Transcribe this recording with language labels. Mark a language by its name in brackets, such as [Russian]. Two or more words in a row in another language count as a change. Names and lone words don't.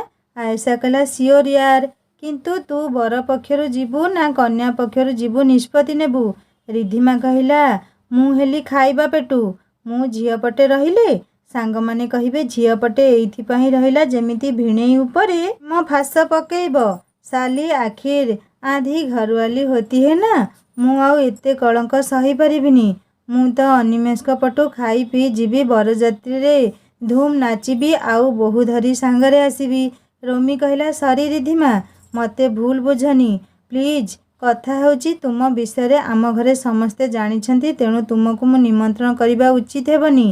[Odia] ଆୟସା କହିଲା, ସିଓର ୟାର, କିନ୍ତୁ ତୁ ବର ପକ୍ଷରୁ ଯିବୁ ନା କନ୍ୟା ପକ୍ଷରୁ ଯିବୁ ନିଷ୍ପତ୍ତି ନେବୁ। ରିଧିମା କହିଲା, ମୁଁ ହେଲି ଖାଇବା ପେଟୁ। ମୁଁ ଝିଅ ପଟେ ରହିଲେ ସାଙ୍ଗମାନେ କହିବେ ଝିଅ ପଟେ ଏଇଥିପାଇଁ ରହିଲା ଯେମିତି ଭିଣେଇ ଉପରେ ମୋ ଫାଶ ପକେଇବ। [Hindi] साली आखिर आधी घरवाली होती है ना। [Odia] ମୁଁ ଆଉ ଏତେ କଳଙ୍କ ସହିପାରିବିନି। ମୁଁ ତ ଅନିମେଷଙ୍କ ପଟୁ ଖାଇ ପିଇ ଯିବି, ବରଯାତ୍ରୀରେ ଧୁମ୍ ନାଚିବି, ଆଉ ବୋହୂ ଧରି ସାଙ୍ଗରେ ଆସିବି। ରୋମି କହିଲା, ସରି ରିଧିମା, ମୋତେ ଭୁଲ ବୁଝନି ପ୍ଲିଜ୍। କଥା ହେଉଛି ତୁମ ବିଷୟରେ ଆମ ଘରେ ସମସ୍ତେ ଜାଣିଛନ୍ତି, ତେଣୁ ତୁମକୁ ମୁଁ ନିମନ୍ତ୍ରଣ କରିବା ଉଚିତ ହେବନି।